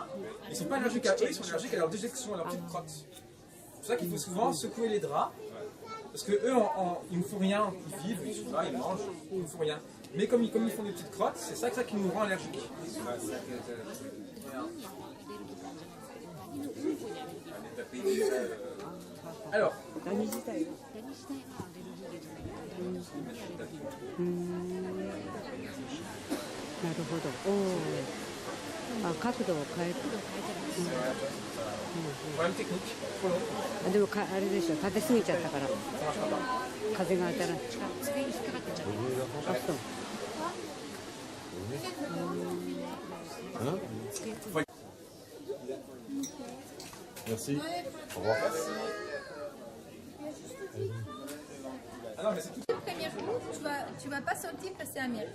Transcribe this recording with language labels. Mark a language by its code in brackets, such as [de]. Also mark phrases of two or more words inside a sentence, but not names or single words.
[fr] Ils ne sont pas allergiques à eux, ils sont allergiques à leur déjection, à leur petite crotte. C'est pour ça qu'il faut souvent secouer les draps. Parce que eux, ils ne font rien, ils vivent, ils sont là, ils mangent, ils ne font rien. Mais comme ils font des petites crottes, c'est ça qui nous rend allergiques. Alors, [ja] なるほど。おお。あ、角度を変える。でもあれでしょ。立てすぎちゃったから。風が当たらない。机に引っかかってちゃった。あ、そう。 [fr] Merci. Au revoir. Premier jour, tu vas pas sentir que c'est amer.